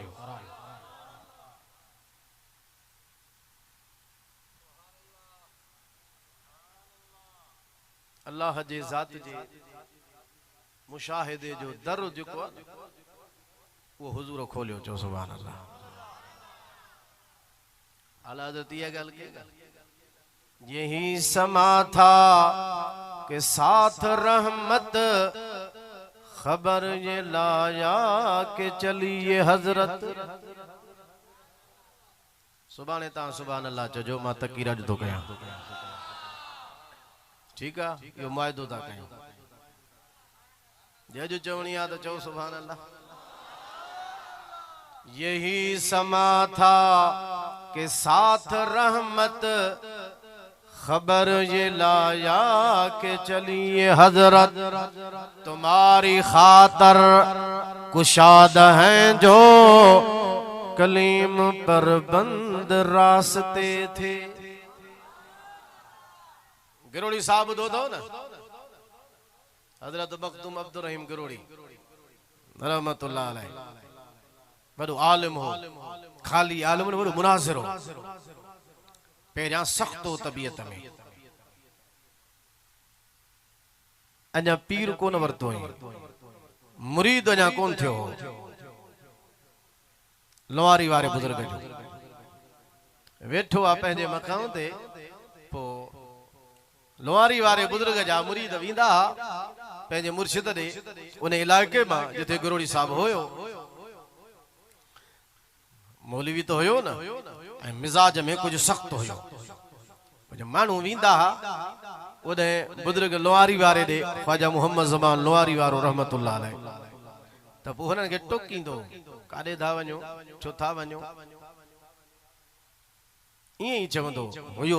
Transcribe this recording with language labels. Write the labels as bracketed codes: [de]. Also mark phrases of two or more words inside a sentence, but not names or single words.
[sd] अल्लाह जे ज़ात जे मुशाहिदे जो दर जेको आहे वो हुजूर खोलियो। चो [ar] سبحان الله. [ur] اعلیٰ حضرت یہ گل کے یہی سماں تھا کہ ساتھ رحمت خبر یہ لایا کہ چلی یہ حضرت. [sd] सुभाणे ता [ar] سبحان الله [sd] चो मां तकीरा जो कया ठीक है यो मुआयदो था कयूं जो चवणी आ तो चो [ar] سبحان الله. [ur] یہی سماں تھا کہ ساتھ رحمت خبر یہ لایا کہ چلیے حضرت. تمہاری خاطر کشادہ ہیں جو کلیم پر بند راستے تھے. [sd] गिरोड़ी साहब दो ना हजरत मखदूम अब्दुल रहीम गिरोड़ी [ar] رحمة الله عليه [sd] वॾो आलिम हो, खाली आलिम न, वॾो मुनाज़िर हो। पहिरियां सख़्त हो तबियत में, अञा पीर कोन वरतो हुई, मुरीद अञा कोन थियो हो। लोहारी वारे बुजुर्ग जो वेठो आहे पंहिंजे मकान ते, पोइ लोहारी वारे बुजुर्ग जा मुरीद वेंदा पंहिंजे मुर्शिद ॾे, उन इलाइक़े मां जिथे गुरोड़ी साहब हुयो। मौलवी तो हुयो न, ऐं मिजाज में कुछ सख्त हुयो। माण्हू वेंदा उन बुजुर्ग लोहारी वारे ॾे, ख्वाजा मोहम्मद ज़मान लोहारी वारो [ar] رحمة الله عليه, [sd] त पोइ हुननि खे टोकींदो, काॾे था वञो, छो था वञो, ईअं ई चवंदो हुयो।